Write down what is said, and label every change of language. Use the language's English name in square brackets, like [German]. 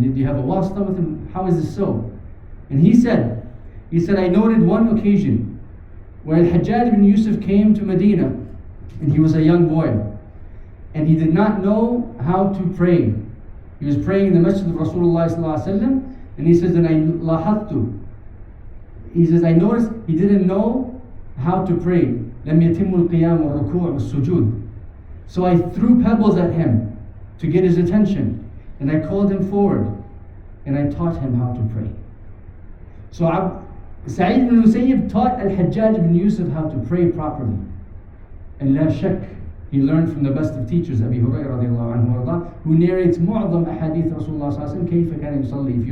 [English] Do you have a wasta with him? How is this so? And he said, I noted one occasion where Al-Hajjaj ibn Yusuf came to Medina, and he was a young boy, and he did not know how to pray. He was praying in the masjid of Rasulullah sallallahu alaihi wasallam, and he says, and I lahattu. He says, I noticed he didn't know how to pray. [Arabic] لم يتم القيام والركوع والسجود. [English] So I threw pebbles at him to get his attention, and I called him forward, and I taught him how to pray. So Sa3eed ibn Musayyib taught Al-Hajjaj ibn Yusuf how to pray properly. And la shak, he learned from the best of teachers, Abi Hurairah radiallahu anhu warḍah, who narrates mu'adham ahadith Rasulullah sallallahu alaihi wasallam, [Arabic] كيف كان يصلي.